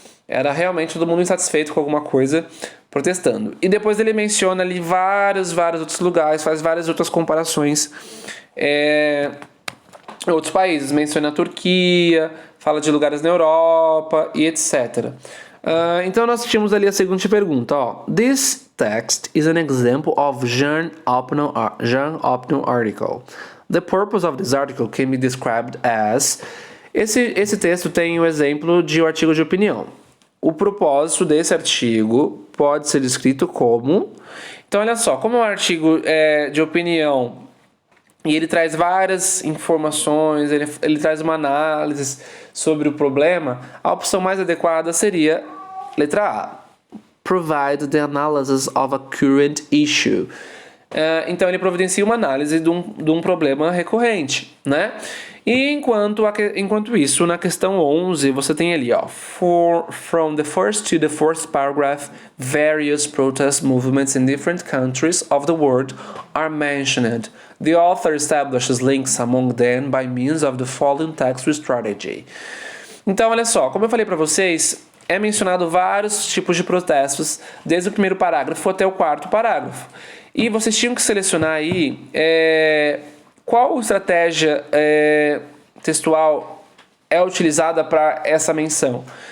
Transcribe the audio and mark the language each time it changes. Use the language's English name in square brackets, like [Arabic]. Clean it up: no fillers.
[Portuguese] Era realmente todo mundo insatisfeito com alguma coisa, protestando. E depois ele menciona ali vários outros lugares, faz várias outras comparações em outros países. Menciona a Turquia, fala de lugares na Europa e etc. Então nós tínhamos ali a seguinte pergunta. [English] This text is an example of Jean Opnum article. The purpose of this article can be described as... [Portuguese] Esse texto tem um exemplo de um artigo de opinião. O propósito desse artigo pode ser descrito como... Então, olha só, como é um artigo de opinião e ele traz várias informações, ele traz uma análise sobre o problema, a opção mais adequada seria Letra A. [English] Provide the analysis of a current issue. [Portuguese] Então, ele providencia uma análise de um problema recorrente, né? E enquanto isso, na questão 11, você tem ali, ó, [English] from the first to the fourth paragraph, various protest movements in different countries of the world are mentioned. The author establishes links among them by means of the following text strategy. [Portuguese] Então, olha só, como eu falei para vocês, é mencionado vários tipos de protestos, desde o primeiro parágrafo até o quarto parágrafo. E vocês tinham que selecionar aí qual estratégia textual é utilizada para essa menção.